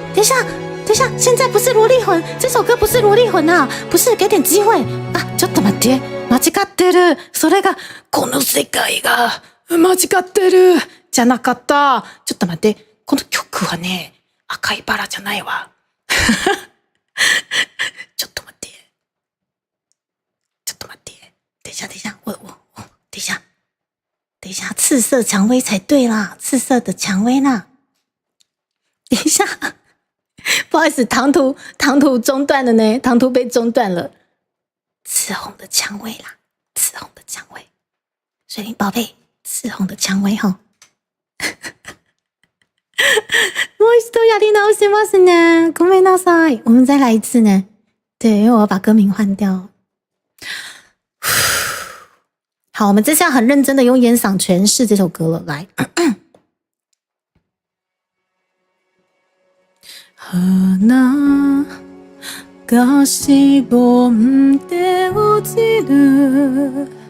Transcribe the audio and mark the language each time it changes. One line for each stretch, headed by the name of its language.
Chinese: 等一下，现在不是萝莉魂，这首歌不是萝莉魂啊，不是，给点机会啊！
Japanese: ちょっと待って、間違ってる。それがこの世界が間違ってるじゃなかった。ちょっと待って、この曲はね、赤いバラじゃないわ。ちょっと待って。
Chinese: 等一下，我等一下，赤色蔷薇才对啦，赤色的蔷薇啦。等一下，不好意思，唐突中断了呢，唐突被中断了。赤红的蔷薇啦，赤红的蔷薇，水灵宝贝，赤红的蔷薇哈。
Japanese: もう一度やり直しますね。ごめんなさい，
Chinese: 我们再来一次呢。对，因为我要把歌名换掉。好，我们这次要很认真的用烟嗓诠释这首歌了。
Japanese: 来，花がしぼんで落ちる